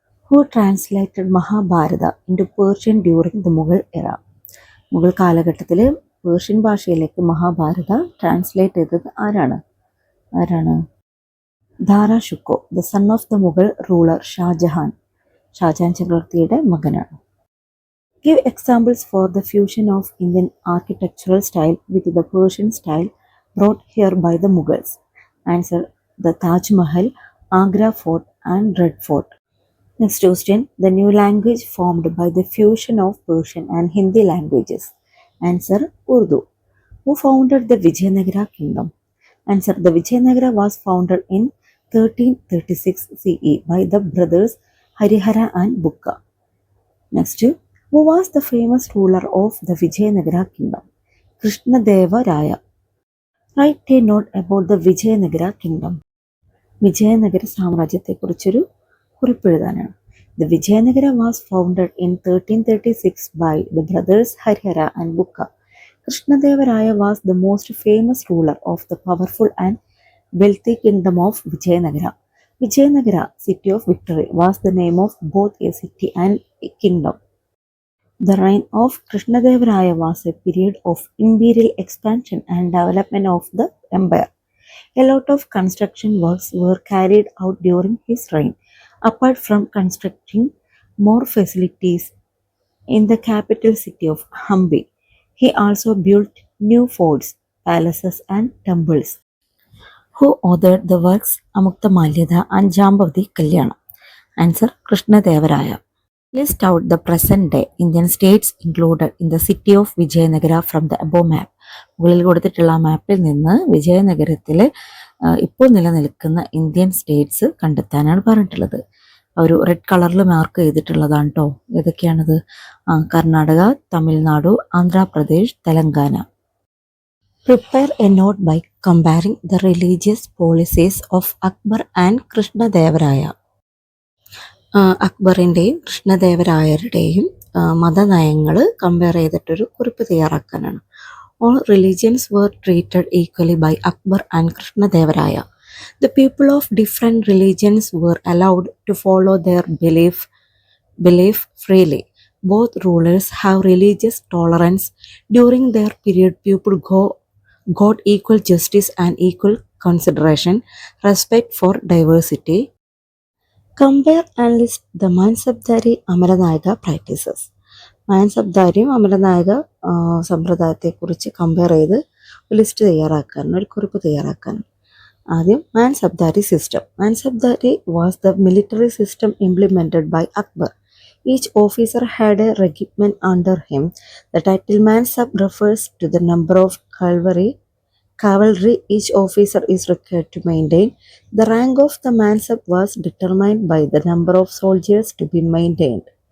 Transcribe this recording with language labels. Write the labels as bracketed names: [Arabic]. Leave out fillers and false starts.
[English] Who translated Mahabharata into Persian during the Mughal era? [Malayalam] Mughal കാലഘട്ടത്തിൽ Persian ഭാഷയിലേക്ക് Mahabharata translate ചെയ്തത് ആരാണ്? [English] Dara Shukoh, the son of the Mughal ruler Shahjahan [Malayalam] ചക്രവർത്തിയുടെ മകനാണ്. [English] Give examples for the fusion of Indian architectural style with the Persian style brought here by the Mughals. Answer: the Taj Mahal, Agra Fort and Red Fort. Next question, the new language formed by the fusion of Persian and Hindi languages. Answer: Urdu. Who founded the Vijayanagara kingdom? Answer: the Vijayanagara was founded in 1336 CE by the brothers Harihara and Bukka. Next, who was the famous ruler of the Vijayanagara kingdom? Krishnadeva Raya. Write a note about the Vijayanagara kingdom. [Malayalam] Vijayanagara സാമ്രാജ്യത്തെക്കുറിച്ചൊരു കുറിപ്പെഴുതാനാണ്. [English] The Vijayanagara was founded in 1336 by the brothers Harihara and Bukka. Krishnadeva Raya was the most famous ruler of the powerful and wealthy kingdom of Vijayanagara. Vijayanagara, city of victory, was the name of both a city and a kingdom. The reign of Krishnadeva Raya was a period of imperial expansion and development of the empire. A lot of construction works were carried out during his reign. Apart from constructing more facilities in the capital city of Hampi, he also built new forts, palaces and temples. Who authored the works Amukta Malyada and Jambavati Kalyana? Answer: Krishnadeva Raya. List out the present day Indian states included in the city of Vijayanagara from the above map. [Malayalam] മുകളിൽ കൊടുത്തിട്ടുള്ള മാപ്പിൽ നിന്ന് വിജയനഗരത്തിൽ ഇപ്പോൾ നിലനിൽക്കുന്ന Indian States കണ്ടെത്താനാണ് പറഞ്ഞിട്ടുള്ളത്. ഒരു red കളറിൽ മാർക്ക് ചെയ്തിട്ടുള്ളതാണ് കേട്ടോ. ഏതൊക്കെയാണത്? Karnataka, Tamil Nadu, Andhra Pradesh, Telangana. [English] Prepare a note by comparing the religious policies of Akbar and Krishnadevaraya. [Malayalam] അക്ബറിൻ്റെയും കൃഷ്ണദേവരായരുടെയും മതനയങ്ങൾ compare ചെയ്തിട്ടൊരു കുറിപ്പ് തയ്യാറാക്കാനാണ്. [English] All religions were treated equally by Akbar and Krishnadevaraya. The people of different religions were allowed to follow their belief freely. Both rulers have religious tolerance. During their period, people got equal justice and equal consideration, respect for diversity. Compare and list the Mansabdari Amaranayaka practices. [Malayalam] മാൻസബ്ദാരിയും Amaranayaka സമ്പ്രദായത്തെക്കുറിച്ച് compare ചെയ്ത് list തയ്യാറാക്കാനും ഒരു കുറിപ്പ് തയ്യാറാക്കാനും. ആദ്യം Mansabdari system. [English] Mansabdari was the military system implemented by Akbar. Each officer had a regiment under him. The title Mansab refers to the number of cavalry each officer is required to maintain. The rank of the Mansab was determined by the number of soldiers to be maintained.